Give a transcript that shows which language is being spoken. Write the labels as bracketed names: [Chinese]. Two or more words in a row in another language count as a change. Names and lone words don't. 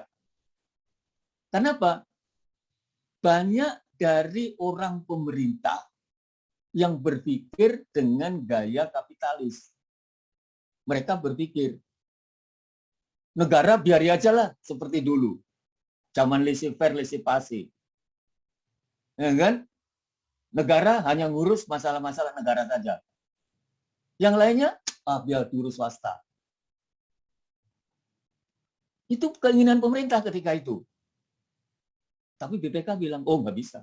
[Indonesian] Kenapa? Banyak dari orang pemerintah yang berpikir dengan gaya kapitalis. Mereka berpikir, negara biari aja lah seperti dulu. [French] Zaman laissez-faire, laissez-passer. Ya kan? Negara hanya ngurus masalah-masalah negara saja. Yang lainnya, biar diurus swasta. Itu keinginan pemerintah ketika itu. Tapi BPK bilang, oh nggak bisa.